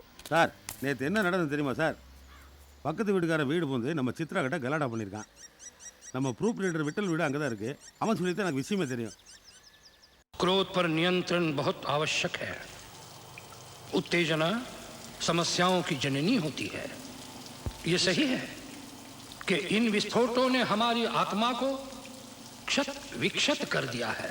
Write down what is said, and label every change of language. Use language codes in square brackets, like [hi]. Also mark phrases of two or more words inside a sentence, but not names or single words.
[ta] சார், நேற்று என்ன நடந்தது தெரியுமா சார்? பக்கத்து வீட்டுக்கார வீடு வந்து நம்ம சித்ரா கிட்ட கலாட்டா பண்ணியிருக்கான். நம்ம ப்ரூப் ரீடர் விட்டல் வீடு அங்கே தான் இருக்குது. அவன் சொல்லித்தான் எனக்கு விஷயமே தெரியும். [hi] क्रोध पर नियंत्रण बहुत आवश्यक है। उत्तेजना समस्याओं की जननी होती है। ये सही है कि इन विस्फोटों ने हमारी आत्मा को क्षत विक्षत कर दिया है।